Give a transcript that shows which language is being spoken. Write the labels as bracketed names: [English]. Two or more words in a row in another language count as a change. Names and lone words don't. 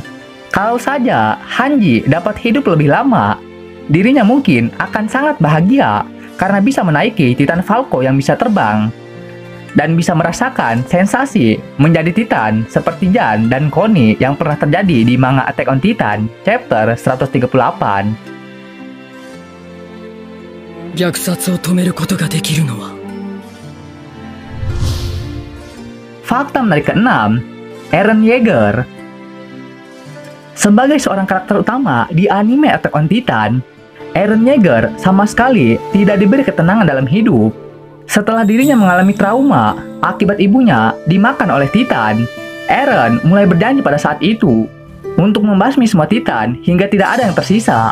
[Indonesian] Kalau saja Hanji dapat hidup lebih lama, dirinya mungkin akan sangat bahagia karena bisa menaiki Titan Falco yang bisa terbang dan bisa merasakan sensasi menjadi Titan seperti Jan dan Connie yang pernah terjadi di manga Attack on Titan chapter 138. [Japanese] 虐殺を止めることができるのは [Indonesian] Fakta menarik ke-6, Eren Yeager. Sebagai seorang karakter utama di anime Attack on Titan, Eren Yeager sama sekali tidak diberi ketenangan dalam hidup. Setelah dirinya mengalami trauma akibat ibunya dimakan oleh Titan, Eren mulai berjanji pada saat itu untuk membasmi semua Titan hingga tidak ada yang tersisa.